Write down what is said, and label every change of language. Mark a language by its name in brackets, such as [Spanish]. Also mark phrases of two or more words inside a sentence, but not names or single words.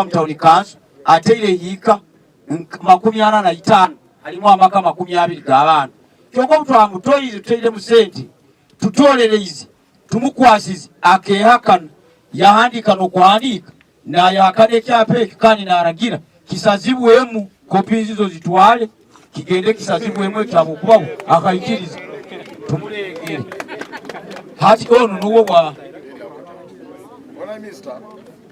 [Nyoro] mu town council ateire yika 45 alimu amaka 20 g'abantu kyoko mutwamutoyize tuteire mu sente tutolereze tumukwasize akehakana yahandika n'okuhandika nayakana ekyapa ekyo kandi naragira kisazibwemu kopinzi zo zitwale kigende kisazibwemu ekyabo okubaho akayikiriza tumulegere hati ono nuwo bwa [Spanish] Hola, mister.